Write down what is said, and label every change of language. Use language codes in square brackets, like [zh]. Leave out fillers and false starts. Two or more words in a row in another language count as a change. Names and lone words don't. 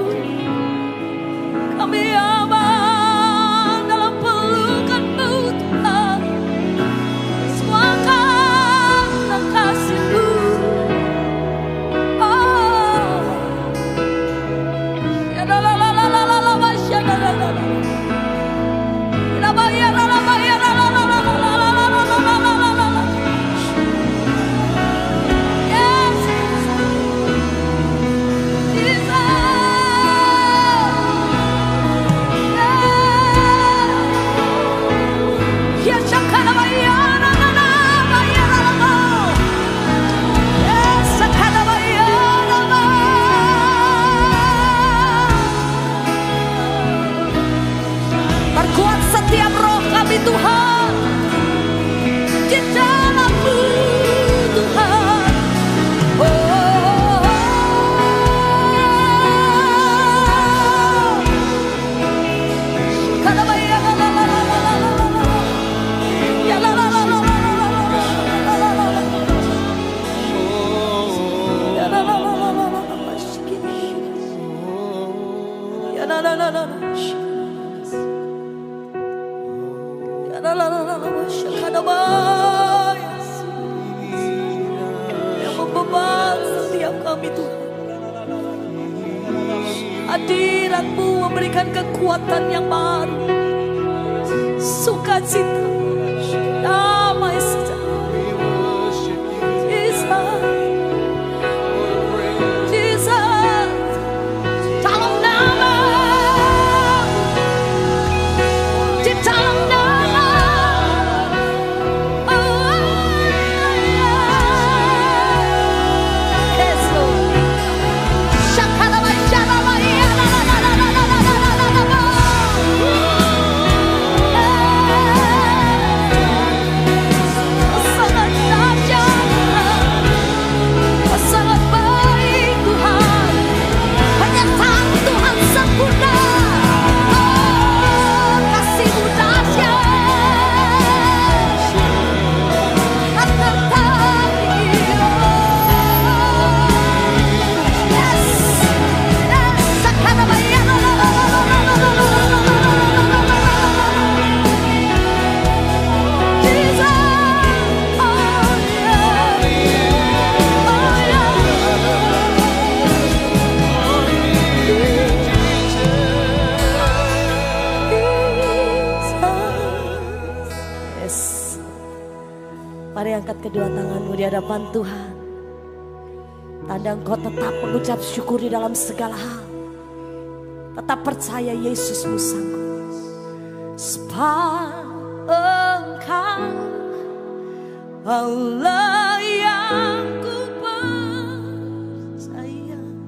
[id] Kami aman dalam pelukan-Mu Tuhan. Semua karena kasih-Mu. Oh, ya la la la la la la la masya la la la la. La ba ya la la ba ya la la la la la la la la la la la la la. [en] Yes, Jesus. Yes, shakala ba ya la la la ba ya la la la. Yes, shakala ba ya la la. [id] Perkuat setiap roh kami Tuhan di dalam-Mu Tuhan. Oh, shakala ba ya la la la la la la la la. Ya la la la la la la la la la la la. Ya la la la la la la la la. Ya la la la la la. Ya la la la la la. Shakala ba yang membeban setiap kami Tuhan. Hadirat-Mu memberikan kekuatan yang baru, sukacita, damai sejahtera. Jesus, Jesus, dalam nama, di dalam nama. [en] Oh, yes, Lord. Shakala ba ya la la ya la la la la la la la la la la. [id] Sangat dahsyat, sangat baik Tuhan. Penyertaan Tuhan sempurna. Oh, kasih-Mu dahsyat. Tak tertandingi. [en] Yes, yes. Sakana ba ya la la la la la la la la la la la. Jesus, oh yeah, oh yeah. Yes. [id] Mari angkat kedua tanganmu di hadapan Tuhan. Tanda engkau tetap mengucap syukur di dalam segala hal. Tetap percaya Yesusmu sanggup. Sebab Engkau Allah yang ku percaya.